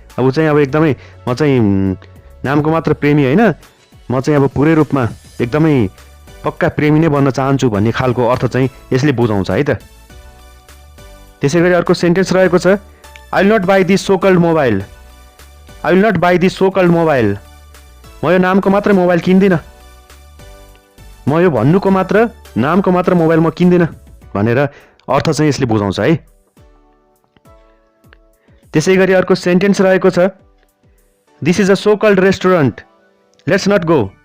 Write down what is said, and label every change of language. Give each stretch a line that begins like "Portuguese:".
Nepali: अब ऊ चाहिँ अब एकदमै म चाहिँ नामको मात्र प्रेमी होइन, म चाहिँ अब पुरै रूपमा एकदमै पक्का प्रेमी नै बन्न चाहन्छु भन्ने खालको अर्थ चाहिँ यसले बुझाउँछ है त। त्यसै गरी अर्को सेन्टेन्स रहेको छ
English: I will not buy this so called mobile. I will not buy this so called mobile.
Nepali: म यो नामको मात्र मोबाइल किन्दिनँ, म यो भन्नुको मात्र, नामको मात्र मोबाइल म किन्दिनँ भनेर अर्थ चाहिँ यसले बुझाउँछ है। त्यसै गरी अर्को सेन्टेन्स रहेको छ
English: This is a so called restaurant let's not go.